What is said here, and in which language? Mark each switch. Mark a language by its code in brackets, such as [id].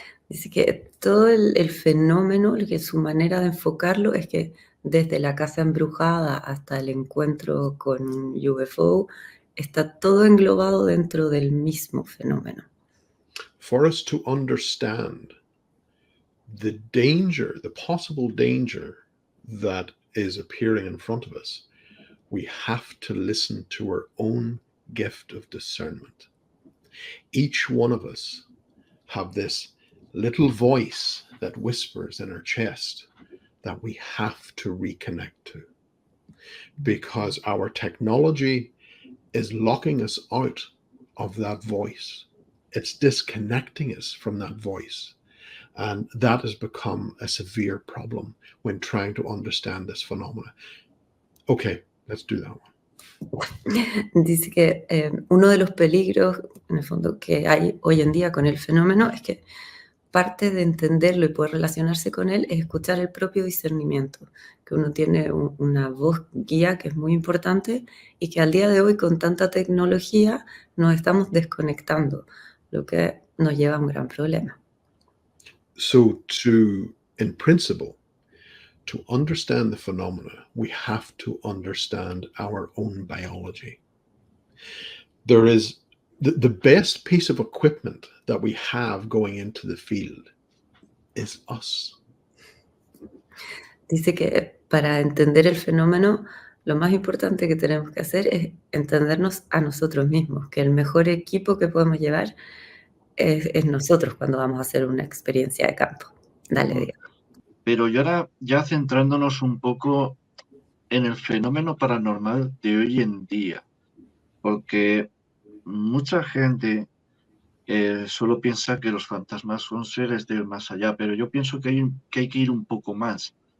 [es] Dice que todo el fenómeno, que su manera de enfocarlo es que desde la casa embrujada hasta el encuentro con un UFO, está todo englobado dentro del mismo fenómeno. [en] For us to understand the danger, the possible danger that is appearing in front of us, we have to listen to our own gift of discernment. Each one of us have this little voice that whispers in our chest that we have to reconnect to, because our technology is locking us out of that voice. It's disconnecting us from that voice. And that has become a severe problem when trying to understand this phenomena. Okay, let's do that one. [es] Dice que uno de los peligros, en el fondo, que hay hoy en día con el fenómeno es que parte de entenderlo y poder relacionarse con él es escuchar el propio discernimiento, que uno tiene una voz guía que es muy importante y que al día de hoy con tanta tecnología nos estamos desconectando, lo que nos lleva a un gran problema. [en] So in principle, to understand the phenomena, we have to understand our own biology. There is the best piece of equipment that we have going into the field is us. [es] Dice que para entender el fenómeno, lo más importante que tenemos que hacer es entendernos a nosotros mismos, que el mejor equipo que podemos llevar es nosotros cuando vamos a hacer una experiencia de campo. Dale, Diego. Pero ahora ya centrándonos un poco en el fenómeno paranormal de hoy en día, porque mucha gente solo piensa que los fantasmas son seres del más allá, pero yo pienso que hay que ir un poco más.